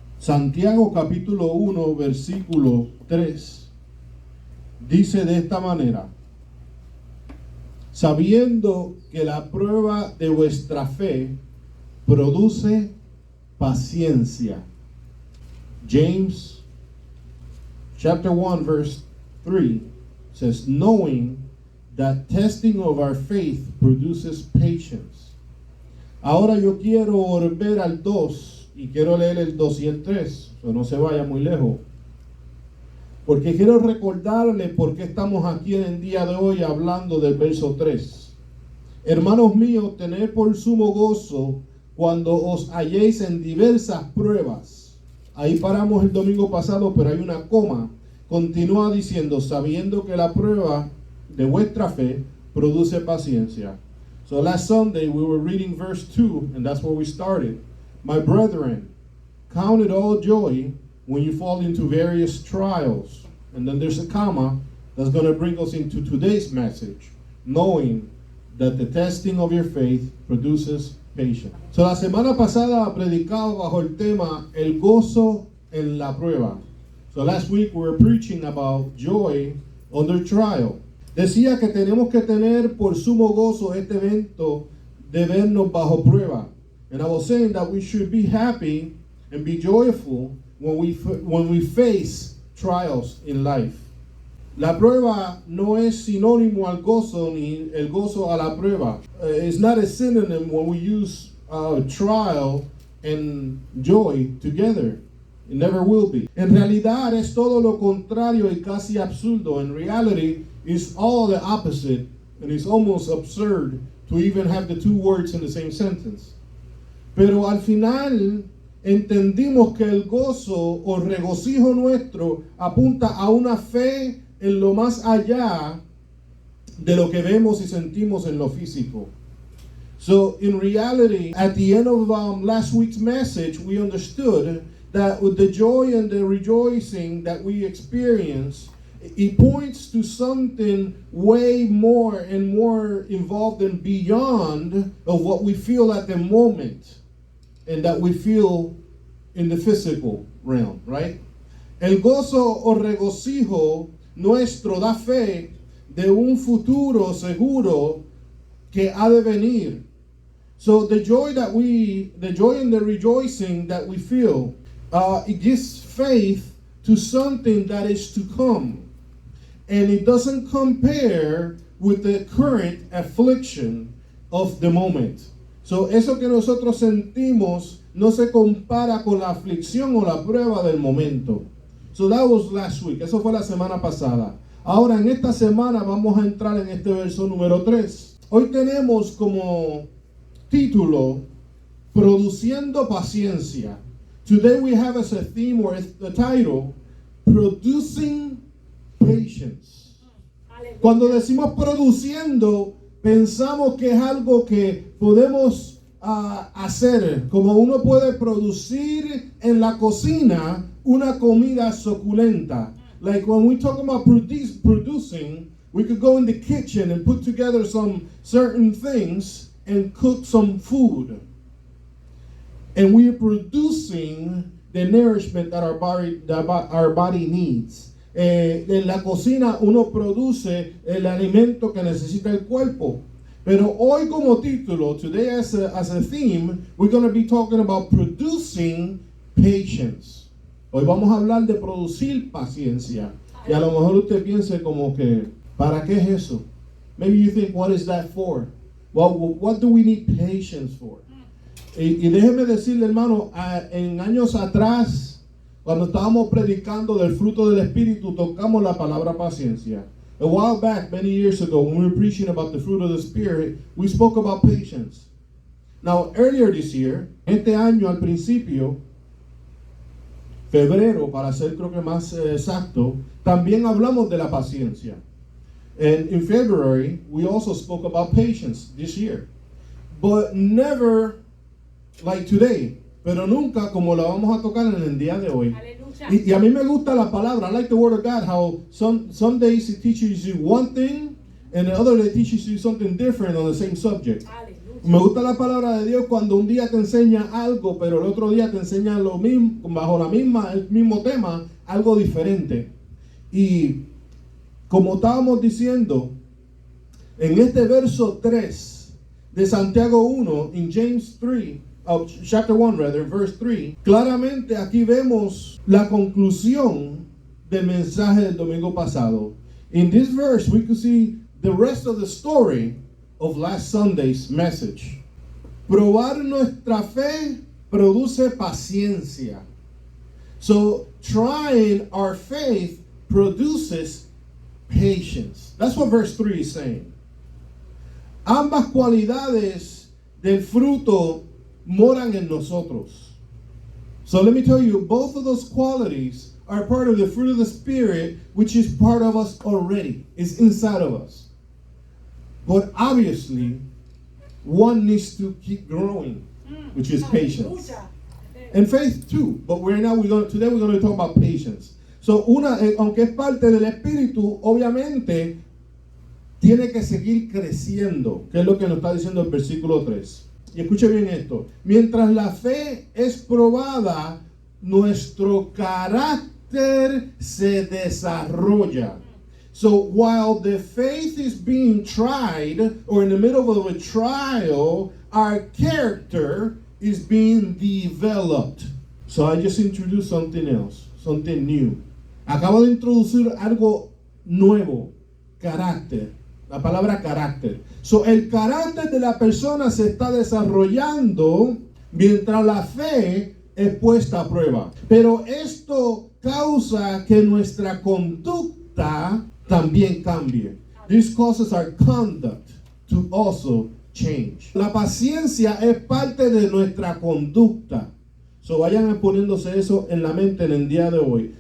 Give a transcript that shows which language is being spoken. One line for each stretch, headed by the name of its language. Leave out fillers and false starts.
Spanish: Santiago capítulo 1, versículo 3, dice de esta manera: sabiendo que la prueba de vuestra fe produce paciencia.
English: James chapter 1 verse 3 says, knowing that testing of our faith produces patience.
Spanish: Ahora yo quiero volver al 2 y quiero leer el 2 y el 3, so no se vaya muy lejos, porque quiero recordarle por qué estamos aquí en el día de hoy hablando del verso 3. Hermanos míos, tened por sumo gozo cuando os halléis en diversas pruebas. Ahí paramos el domingo pasado, pero hay una coma. Continúa diciendo, sabiendo que la prueba de vuestra fe produce paciencia.
English: So last Sunday we were reading verse 2, and that's where we started. My brethren, count it all joy when you fall into various trials. And then there's a comma that's going to bring us into today's message, knowing that the testing of your faith produces patience.
Spanish: So la semana pasada predicaba bajo el tema el gozo en la prueba.
English: So last week we were preaching about joy under trial.
Spanish: Decía que tenemos que tener por sumo gozo este evento de vernos bajo prueba.
English: And I was saying that we should be happy and be joyful when we face trials in life.
Spanish: La prueba no es sinónimo al gozo ni el gozo a la prueba.
English: It's not a synonym when we use trial and joy together. It never will be.
Spanish: En realidad es todo lo contrario y casi absurdo.
English: In reality, it's all the opposite, and it's almost absurd to even have the two words in the same sentence.
Spanish: Pero al final entendimos que el gozo o regocijo nuestro apunta a una fe en lo más allá de lo que vemos y sentimos en lo físico.
English: So in reality, at the end of last week's message, we understood that with the joy and the rejoicing that we experience, it points to something way more and more involved and beyond of what we feel at the moment and that we feel in the physical realm, right?
Spanish: El gozo o regocijo nuestro da fe de un futuro seguro que ha de venir.
English: So the joy and the rejoicing that we feel, it gives faith to something that is to come. And it doesn't compare with the current affliction of the moment.
Spanish: So eso que nosotros sentimos no se compara con la aflicción o la prueba del momento.
English: So that was last week.
Spanish: Eso fue la semana pasada. Ahora en esta semana vamos a entrar en este verso número 3. Hoy tenemos como título Produciendo Paciencia.
English: Today we have as a theme or as the title Producing Patience.
Spanish: Cuando decimos produciendo, pensamos que es algo que podemos hacer, como uno puede producir en la cocina una comida suculenta.
English: Like when we talk about producing, we could go in the kitchen and put together some certain things and cook some food. And we are producing the nourishment that our body needs.
Spanish: En la cocina uno produce el alimento que necesita el cuerpo. Pero hoy como título,
English: today as a theme, we're going to be talking about producing patience.
Spanish: Hoy vamos a hablar de producir paciencia. Y a lo mejor usted piense como que, ¿para qué es eso?
English: Maybe you think, what is that for? Well, what do we need patience for?
Spanish: Y déjeme decirle, hermano, en años atrás, cuando estábamos predicando del fruto del Espíritu, tocamos la palabra paciencia.
English: A while back, many years ago, when we were preaching about the fruit of the Spirit, we spoke about patience. Now, earlier this year,
Spanish: este año al principio, febrero, para ser creo que más exacto, también hablamos de la paciencia.
English: And in February, we also spoke about patience this year. But never like today.
Spanish: Pero nunca como la vamos a tocar en el día de hoy. Y a mí me gusta la palabra.
English: I like the word of God, how some days it teaches you one thing, and the other day it teaches you something different on the same subject.
Spanish: Me gusta la palabra de Dios cuando un día te enseña algo, pero el otro día te enseña lo mismo, bajo el mismo tema, algo diferente. Y como estábamos diciendo, en este verso 3 de Santiago 1, en James 3,
English: chapter 1 rather, verse 3,
Spanish: claramente aquí vemos la conclusión del mensaje del domingo pasado.
English: In this verse we could see the rest of the story of last Sunday's message.
Spanish: Probar nuestra fe produce paciencia.
English: So trying our faith produces patience. That's what verse 3 is saying.
Spanish: Ambas cualidades del fruto moran en nosotros.
English: So let me tell you, both of those qualities are part of the fruit of the Spirit, which is part of us already. It's inside of us. But obviously, one needs to keep growing, which is patience. And faith too. But today we're going to talk about patience.
Spanish: So aunque es parte del Espíritu, obviamente tiene que seguir creciendo, que es lo que nos está diciendo el versículo 3. Y escuche bien esto. Mientras la fe es probada, nuestro carácter se desarrolla.
English: So while the faith is being tried, or in the middle of a trial, our character is being developed. So I just introduced something else, something new.
Spanish: Acabo de introducir algo nuevo, carácter. La palabra carácter. So el carácter de la persona se está desarrollando mientras la fe es puesta a prueba. Pero esto causa que nuestra conducta también cambie.
English: This causes our conduct to also change.
Spanish: La paciencia es parte de nuestra conducta. So vayan poniéndose eso en la mente en el día de hoy.